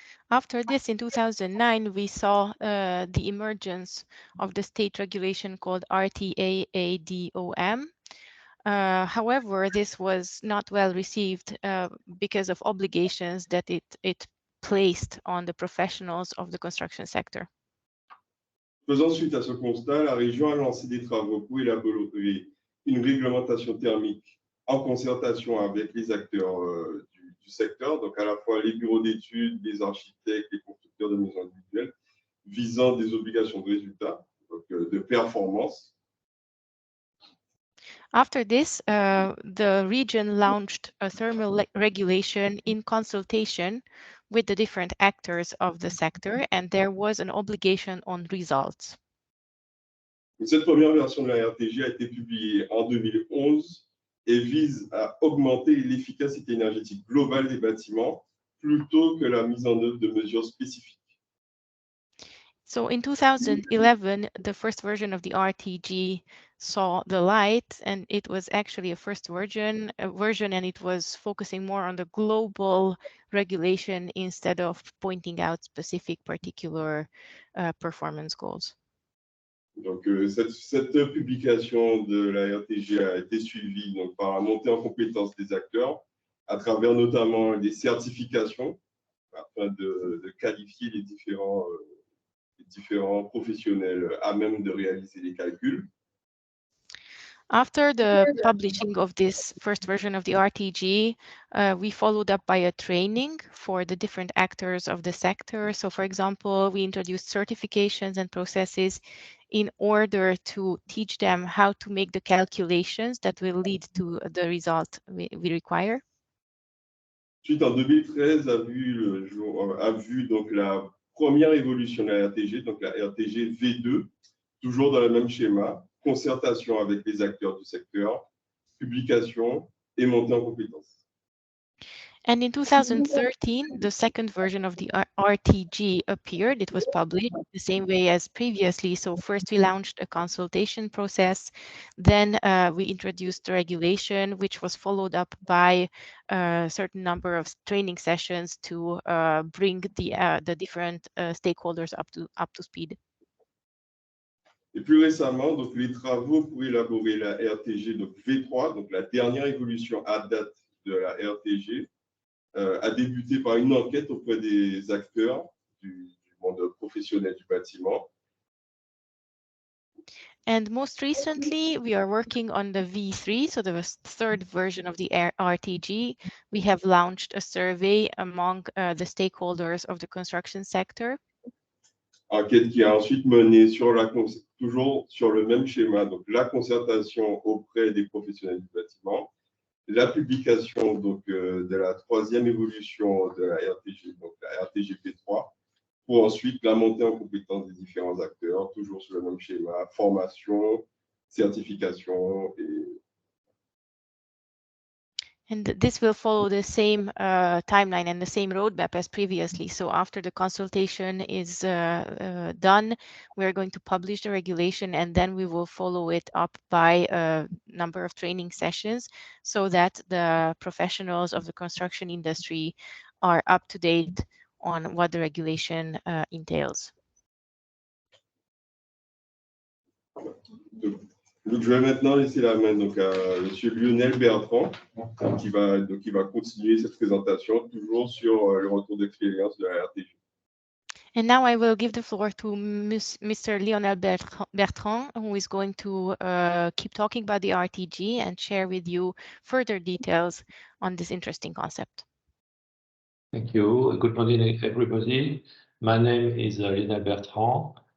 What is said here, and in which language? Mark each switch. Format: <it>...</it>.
<en>After this, in 2009, we saw the emergence of the state regulation called RTA-ADOM. However, this was not well received because of obligations that it placed on the professionals of the construction sector.</en> <fr>Faisant suite à ce constat, la région a lancé des travaux pour élaborer une réglementation thermique en concertation avec les acteurs du du secteur, donc à la fois les bureaux d'études, les architectes, les constructeurs de maisons individuelles, visant des obligations de résultat, donc de performance.</fr> <en>After this, the region launched a thermal regulation in consultation with the different actors of the sector, and there was an obligation on results.</en> <fr>Cette première version de la RTG a été publiée en 2011 et vise à augmenter l'efficacité énergétique globale des bâtiments plutôt que la mise en œuvre de mesures spécifiques.</fr> <en>So in 2011, the first version of the RTG saw the light, and it was actually a first version, and it was focusing more on the global regulation instead of pointing out specific particular performance goals.</en> <fr>Donc, cette publication de la RTG a été suivie donc, par la montée en compétence des acteurs à travers notamment des certifications afin de qualifier les différents professionnels à même de réaliser les calculs.</fr> <en>After the publishing of this first version of the RTG, we followed up by a training for the different actors of the sector. So, for example, we introduced certifications and processes in order to teach them how to make the calculations that will lead to the result we require.</en> <fr>Ensuite, en 2013, a vu donc la première évolution de la RTG, donc la RTG V2, toujours dans le même schéma, concertation avec les acteurs du secteur, publication et montée en compétences.</fr> <en>And in 2013, the second version of the RTG appeared. It was published the same way as previously. So first we launched a consultation process, then we introduced the regulation, which was followed up by a certain number of training sessions to bring the different stakeholders up to speed.</en> <fr>Et plus récemment, donc, les travaux pour élaborer la RTG donc V3, donc la dernière évolution à date de la RTG, a débuté par une enquête auprès des acteurs du monde professionnel du bâtiment.</fr> <en>And most recently, we are working on the V3, so the third version of the RTG. We have launched a survey among the stakeholders of the construction sector.</en> <fr>Enquête qui a ensuite mené toujours sur le même schéma, donc la concertation auprès des professionnels du bâtiment, la publication donc, de la troisième évolution de la RTG, donc la RTG P3, pour ensuite la montée en compétence des différents acteurs, toujours sur le même schéma, formation, certification et...</fr> <en>And this will follow the same timeline and the same roadmap as previously. So after the consultation is done, we're going to publish the regulation, and then we will follow it up by a number of training sessions so that the professionals of the construction industry are up to date on what the regulation entails.</en> <fr>Donc, je vais maintenant laisser la main donc, à M. Lionel Bertrand, qui va continuer cette présentation, toujours sur le retour d'expérience de la RTG.</fr> <en>And now I will give the floor to Mr. Lionel Bertrand, who is going to keep talking about the RTG and share with you further details on this interesting concept. Thank you. Good morning, everybody. My name is Lionel Bertrand.</en>